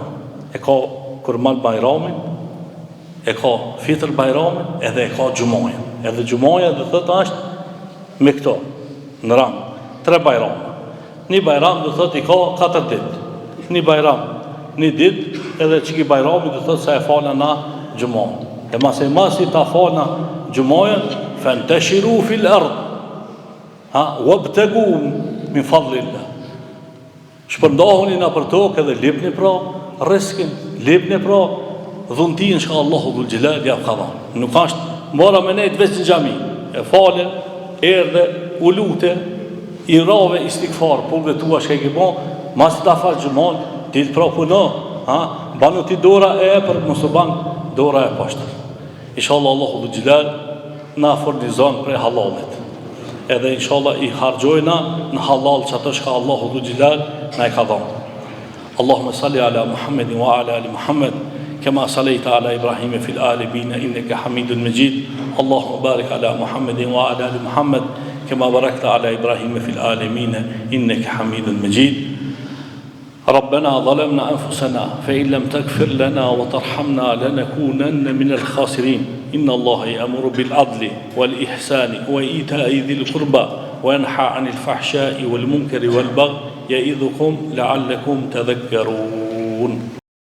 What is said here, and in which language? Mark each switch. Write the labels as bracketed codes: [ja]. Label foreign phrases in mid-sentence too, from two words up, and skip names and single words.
[sq] E ka Kurban Bajramin, e ka Fitr Bajramin, edhe e ka Xhumaja. Edhe Xhumaja do thotë është me këto në rang 3 bajrame. Një bajram do thotë i ka 4 ditë. Një bajram, një ditë, edhe që ki bajrami do thotë se e falna na Xhumaja. E masi ta falna Xhumaja, [ar] فانتشروا في الأرض. وابتغوا من فضل الله. [sq] Shpërndahuni na për tokë edhe lipni pra riskin, lipni pra dhuntin që Allahu dhul Gjelal ja ka dhënë. Nuk është mora me nejtë veç në xhami, e fale, erdhe, u lute, i rave istighfar, pullve tua shke ki bon, mas ta falë Xhuman, ti të pra puno, banu ti dora e për mësë banë dora e pashtër. Inshallah Allahu dhul Gjelal na fornizon prej halalit. Edhe inshallah i hargjojna në halal që ato shka Allahu dhul Gjelal na i ka dhënë. [ar] اللهم صل على محمد وعلى آل محمد كما صليت على إبراهيم في العالمين إنك حميد مجيد اللهم بارك على محمد وعلى آل محمد كما باركت على إبراهيم في العالمين إنك حميد مجيد ربنا ظلمنا أنفسنا فإن لم تغفر لنا وترحمنا لنكونن من الخاسرين إن الله يأمر بالعدل والإحسان وإيتاء ذي القربى وينهى عن الفحشاء والمنكر والبغي يعظكم لعلكم تذكرون